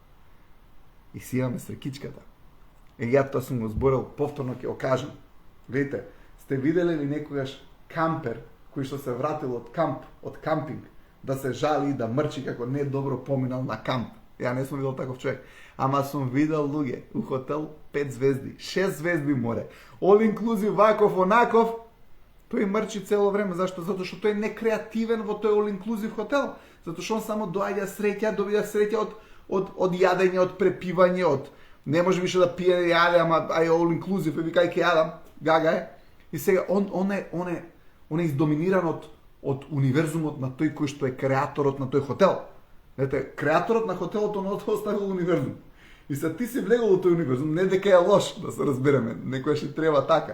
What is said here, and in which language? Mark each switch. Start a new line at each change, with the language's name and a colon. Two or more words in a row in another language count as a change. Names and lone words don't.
Macedonian: Ја тоа сум го зборил, повторно ќе го кажам. Видите, сте виделе ли некогаш кампер кој што се вратил од кампинг, да се жали и да мрчи како не добро поминал на камп? Ја не сум видел таков човек. Ама сум видел луѓе у хотел 5 звезди, 6 звезди море,
English: all inclusive,
Macedonian: ваков, онаков. Тој мрчи цело време. Зашто? Затоа што тој е некреативен во тој
English: all inclusive
Macedonian: хотел. Затоа што он само доаѓа среќа, добија среќа од јадење, од препивање, од не може више да пие јаде, ама ај
English: all inclusive,
Macedonian: викај ке јадам, гага е. И сега он е издоминиран од универзумот на тој кој што е креаторот на тој хотел. Знаете, креаторот на хотелот он оставил универзум. И се ти си влегол во тој универзум, не дека е лош, да се разбереме, некоја ще треба така.